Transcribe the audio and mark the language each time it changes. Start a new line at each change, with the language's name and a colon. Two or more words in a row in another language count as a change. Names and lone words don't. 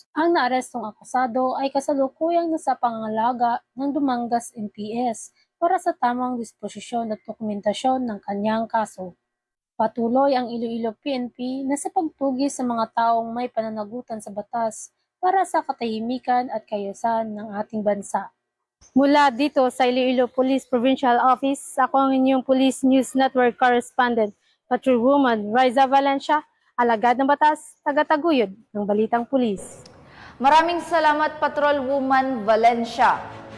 Filipino: Ang naarestong akusado ay kasalukuyang nasa pangangalaga ng Dumangas MPS para sa tamang disposisyon at dokumentasyon ng kanyang kaso. Patuloy ang Iloilo PNP na sa pagtugi sa mga taong may pananagutan sa batas para sa katahimikan at kaayusan ng ating bansa. Mula dito sa Iloilo Police Provincial Office, ako ang inyong Police News Network Correspondent, Patrol Woman Raisa Valencia, alagad ng batas, tagataguyod ng balitang pulis. Maraming salamat, Patrol Woman Valencia.